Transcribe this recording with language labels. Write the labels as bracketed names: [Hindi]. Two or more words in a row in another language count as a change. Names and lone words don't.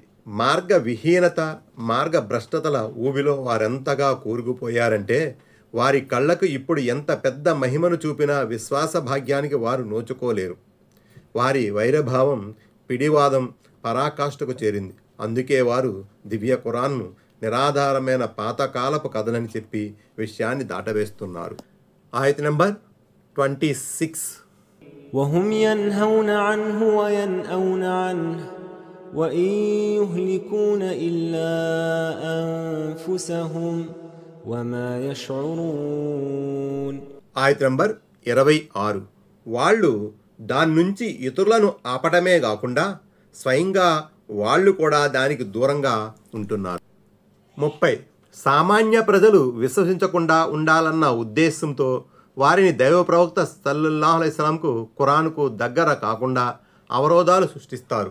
[Telugu] మార్గ విహీనత మార్గ భ్రష్టతల ఊబిలో వారెంతగా కూరుకుపోయారంటే వారి కళ్ళకు ఇప్పుడు ఎంత పెద్ద మహిమను చూపినా విశ్వాస భాగ్యానికి వారు నోచుకోలేరు. వారి వైరభావం పిడివాదం పరాకాష్ఠకు చేరింది. అందుకే వారు దివ్య ఖురాన్ను నిరాధారమైన పాతకాలపు కథలని చెప్పి విషయాన్ని దాటవేస్తున్నారు. ఆయత్ నంబర్ 26. [Arabic] وهم ينهون عنه وينأون عنه وإن يهلكون إلا أنفسهم وما يشعرون. [Telugu] ఆయత్ నంబర్ 26. వాళ్ళు దాని నుంచి ఇతరులను ఆపటమే కాకుండా స్వయంగా వాళ్ళు కూడా దానికి దూరంగా ఉంటున్నారు. 30. సామాన్య ప్రజలు విశ్వసించకుండా ఉండాలన్న ఉద్దేశంతో వారిని దైవ ప్రవక్త [Arabic] صلى الله عليه وسلم [Telugu] ఖురాన్కు దగ్గర కాకుండా అవరోధాలు సృష్టిస్తారు.